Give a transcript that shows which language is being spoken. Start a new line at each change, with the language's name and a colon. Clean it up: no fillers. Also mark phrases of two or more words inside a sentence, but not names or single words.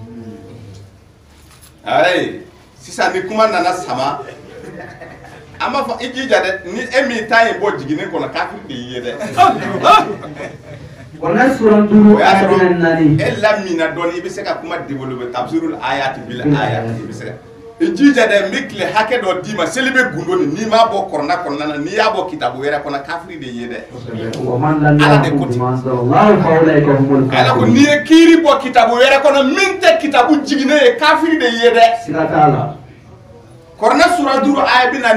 Bambara: ayi sisan ni kuma nana sama an b'a fɔ i jija dɛ ni e min ta ye bɔ jiginni kɔnɔ kafiri de y'i ye dɛ o y'a sɔrɔ e lamina dɔɔni i bɛ se ka kuma développer
Arabic: تفسير الآيات بالآيات
Bambara: i bɛ se ka i jija dɛ n bɛ tile hakɛ dɔ d'i ma seli bɛ gundo nin n'i m'a bɔ kɔrɔna kɔnɔna na n'i y'a bɔ kitabu wɛrɛ kɔnɔ kafiri de ye dɛ ala de ko ten ala ko n'i ye kiiri bɔ kitabu wɛrɛ kɔnɔ min tɛ kitabu jiginnen ye kafiri de ye dɛ kɔrɔna sura 5 aya